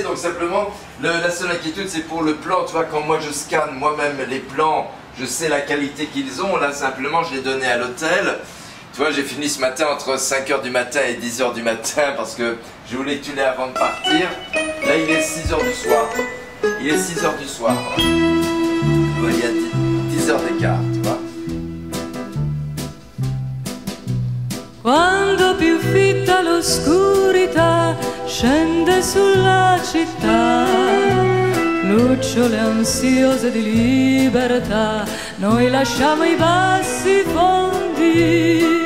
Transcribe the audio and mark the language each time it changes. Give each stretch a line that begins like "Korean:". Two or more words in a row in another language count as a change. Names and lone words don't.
French: Donc simplement, la seule inquiétude c'est pour le plan. Tu vois, quand moi je scanne moi-même les plans, je sais la qualité qu'ils ont. Là simplement, je l'ai donné à l'hôtel. Tu vois, j'ai fini ce matin entre 5 h du matin et 10 h du matin parce que je voulais que tu l'aies avant de partir. Là, il est 6 h du soir. Il est 6 h du soir. Voilà. Tu vois, il y a 10 heures d'écart, tu vois.
Italian: Quando più fitta l'oscurità scende sulla città, lucciole ansiose di libertà, noi lasciamo i bassi fondi.